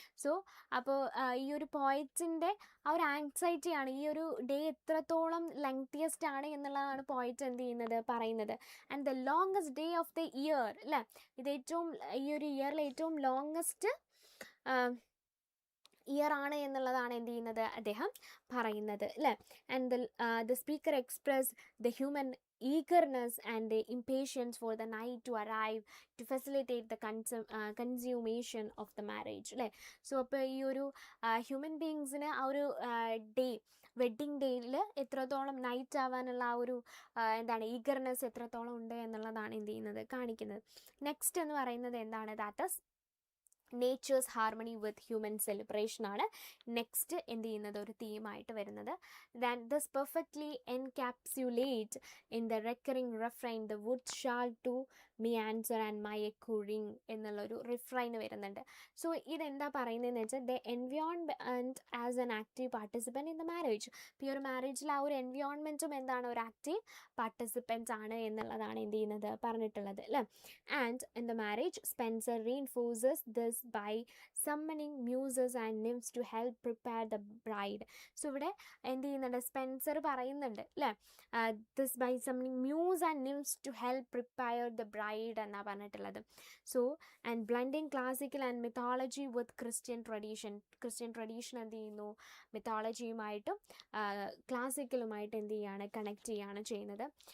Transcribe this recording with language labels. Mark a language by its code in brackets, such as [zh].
[ml] So അപ്പോൾ ഈ ഒരു പോയറ്റിൻ്റെ ആ ഒരു ആൻസൈറ്റിയാണ്, ഈ ഒരു ഡേ എത്രത്തോളം ലെങ്തിയസ്റ്റ് ആണ് എന്നുള്ളതാണ് പോയറ്റ് എന്ത് ചെയ്യുന്നത്, പറയുന്നത്. [en] and the longest day of the year [ml] അല്ലേ, ഇത് ഏറ്റവും ഈ ഒരു ഇയറിലെ ഏറ്റവും ലോങ്സ്റ്റ് ഇയർ ആണ് എന്നുള്ളതാണ് എന്ത് ചെയ്യുന്നത്, അദ്ദേഹം പറയുന്നത് അല്ലേ. [en] And the speaker express the human eagerness and the impatience for the night to arrive to facilitate the consummation of the marriage അല്ലേ. [ml] സോ അപ്പോൾ ഈ ഒരു ഹ്യൂമൻ ബീങ്സിന് ആ ഒരു ഡേ, വെഡ്ഡിങ് ഡേയിൽ എത്രത്തോളം നൈറ്റ് ആവാനുള്ള ആ ഒരു എന്താണ് ഈഗർനെസ് എത്രത്തോളം ഉണ്ട് എന്നുള്ളതാണ് എന്ത് ചെയ്യുന്നത്, കാണിക്കുന്നത്. നെക്സ്റ്റ് എന്ന് പറയുന്നത് എന്താണ്, [en] that is nature's harmony with human celebration [ml] ആണ് നെക്സ്റ്റ് എന്ത് ചെയ്യുന്നത്, ഒരു തീമായിട്ട് വരുന്നത്. [en] then this perfectly encapsulate in the recurring refrain the wood shall to me answer and my echo ring [ml] എന്നുള്ളൊരു റിഫ്രൈൻ വരുന്നുണ്ട്. [en] so [ml] ഇതെന്താ പറയുന്നതെന്ന് വെച്ചാൽ [en] The environment as an active participant in the marriage. [ml] ഇപ്പോൾ ഈ ഒരു മാരേജിൽ ആ ഒരു എൻവയോൺമെൻറ്റും എന്താണ്, ഒരു ആക്റ്റീവ് പാർട്ടിസിപ്പൻറ്റ് ആണ് എന്നുള്ളതാണ് എന്ത് ചെയ്യുന്നത്, പറഞ്ഞിട്ടുള്ളത് അല്ലേ. [en] And in the marriage Spenser reinforces this by summoning muses and nymphs to help prepare the bride. [ml] So ഇവിടെ എന്ത് ചെയ്യുന്നുണ്ട്, സ്പെൻസർ പറയുന്നുണ്ട് അല്ലേ, [en] this by summoning muse and nymphs to help prepare the bride [ml] എന്നാണ് പറഞ്ഞിട്ടുള്ളത്. [en] So and blending classical and mythology with Christian tradition. [ml] Christian tradition എന്ത് ചെയ്യുന്നു, മിത്തോളജിയുമായിട്ടും ക്ലാസിക്കലുമായിട്ട് എന്ത് ചെയ്യാണ്, കണക്ട് ചെയ്യാണ് ചെയ്യുന്നത്.